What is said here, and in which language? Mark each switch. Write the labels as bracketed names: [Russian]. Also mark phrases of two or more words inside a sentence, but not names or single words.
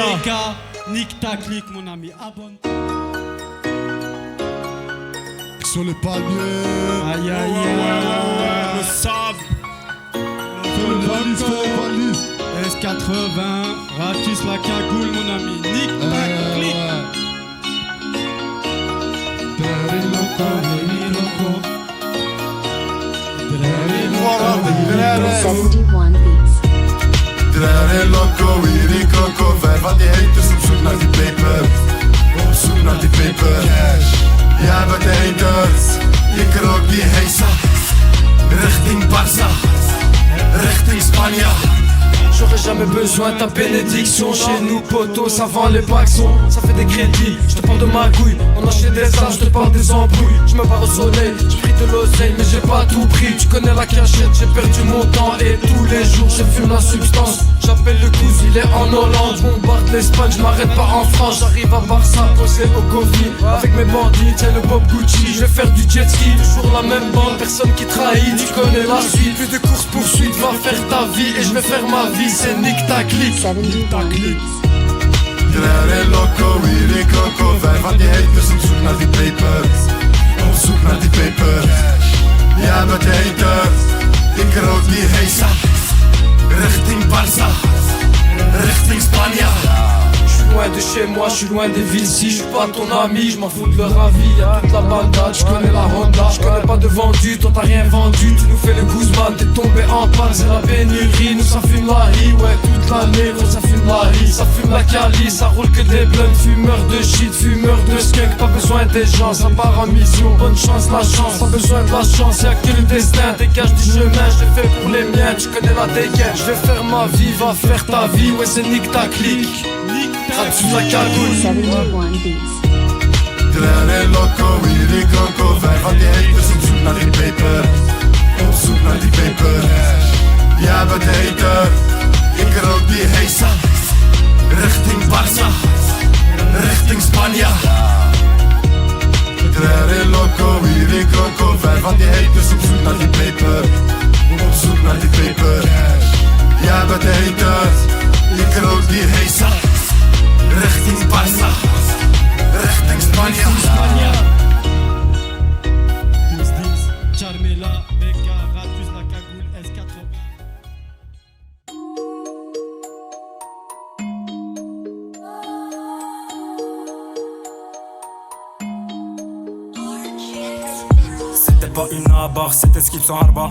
[French] Nique ta clique mon ami, abonne-toi. Sur les palmiers. Aïe aïe aïe, le sable. Valise. S80, ratus la cagoule mon ami, nique ta clique. [Dutch] Drare loco, wiri coco, vijf van die haters op zoek naar die paper. Op zoek naar die paper. Ja, met de haters, ik rook die heisa. Richting Barça, richting Spanje. [French] J'aurais jamais besoin de ta bénédiction. Chez nous, poteau, ça vend les paxons. Ça fait des crédits, je te parle de ma couille. On achète des armes, je te parle des embrouilles. Je me barre au soleil, j'ai pris de l'oseille, mais j'ai pas tout pris. Tu connais la cachette, j'ai perdu mon temps. Et tous les jours, je fume la substance. J'appelle le cousin, il est en Hollande. Je bombarde l'Espagne, je m'arrête pas en France. J'arrive à Barça, posé au Covid. Avec mes bandits, tiens le Bob Gucci. Je vais faire du jet ski, toujours la même bande. Personne qui trahit, tu connais la suite. Plus de course poursuite, va faire ta vie. Et je vais faire ma vie. C'est nique ta clique. [Dutch] Drare loco, wiri coco, vijf van die haters op zoek naar die papers. Op zoek naar die papers. Ja, met de haters, ik rook die heisa. Richting Barça, richting Spanje. [French] J'suis loin de chez moi, j'suis loin des villes. Si j'suis pas ton ami, j'm'en fous de leur avis. Y'a toute la bandade, j'connais la Honda. J'connais pas de vendu, toi t'as rien vendu. Tu nous fais le Guzman, t'es tombé en panne, c'est la pénurie. Nous ça fume la hi, ouais toute l'année, gros ça fume la hi. Ça fume la cali, ça roule que des blunts. Fumeur de shit, fumeur de skunk. Pas besoin des gens, ça part en mission. Bonne chance, la chance, pas besoin de la chance. Y'a que le destin, dégage du chemin. J'l'ai fait pour les miens, tu connais la dégaine. J'vais faire ma vie, va faire ta vie. Ouais c'est nique ta clique. Ratus la cagoule. 71 beats. [Dutch] Drare loco, wiri coco, vijf van die haters op zoek naar die paper. Op zoek naar die paper. Jij bent de hater, ik rook die heisa. Richting Barça, richting Spanje. Trere loco, hier in Coco. Vijf van die haters op zoek naar die paper. Op zoek naar die paper. Jij bent de hater, ik rook die heisa. Richting Barça, richting Spanje. [French] Charmela, Beka, Ratus, la cagoule, S80. C'était pas une abarre, c'était ce qu'ils sont arba.